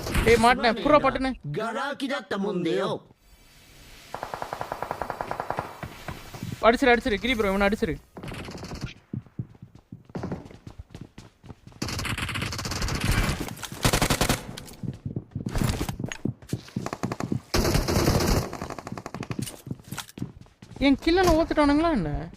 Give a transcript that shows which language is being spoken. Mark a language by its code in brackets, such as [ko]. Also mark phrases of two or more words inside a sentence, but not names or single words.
[ta] டேய் மாட்டனே புறா பட்டுனே. [ja] ガラ空きだったもんでよ。 [ta] அடிச்சிரு கிரி ப்ரோ இவனை அடிச்சிரு. என் கில்ல ஓத்துட்டானுங்களா என்ன?